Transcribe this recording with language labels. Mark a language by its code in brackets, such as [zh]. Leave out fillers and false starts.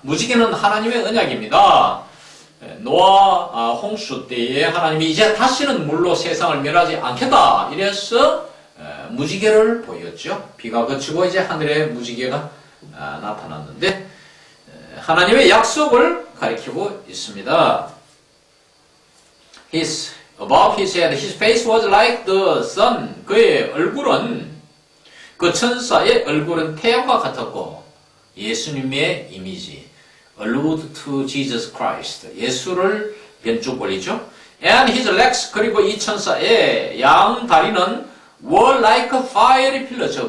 [ko] 무지개는 하나님의 언약입니다. 노아 홍수 때에 하나님이 이제 다시는 물로 세상을 멸하지 않겠다 이래서 무지개를 보였죠. 비가 그치고 이제 하늘에 무지개가 나타났는데 하나님의 약속을 가리키고 있습니다. [en] Above his head, his face was like the sun. [ko] 그의 얼굴은 그 천사의 얼굴은 태양과 같았고 예수님의 이미지 [en] allude to Jesus Christ. [ko] 예수를 변주거리죠. [en] And his legs, [ko] 그리고 이 천사의 양 다리는 [en] were like fiery pillars.